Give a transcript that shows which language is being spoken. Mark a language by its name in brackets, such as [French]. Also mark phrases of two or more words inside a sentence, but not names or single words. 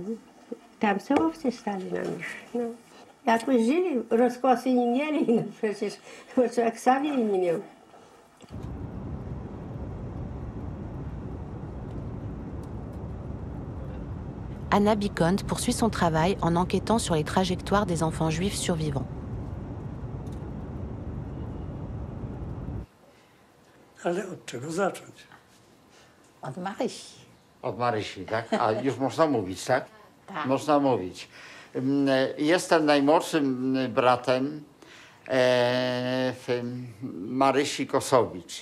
[Polish] Tam co owce stali na nich. No. Jakoś żyli, rozkosy nie mieli, no przecież, bo człowiek sam jej nie miał. [French] Anna Bikont poursuit son travail en enquêtant sur les trajectoires des enfants juifs survivants. [Polish] Ale od czego zacząć? Od Marysi. Od Marysi, tak? A już można mówić, tak? Tak. Można mówić. Jestem najmłodszym bratem Marysi Kosowicz.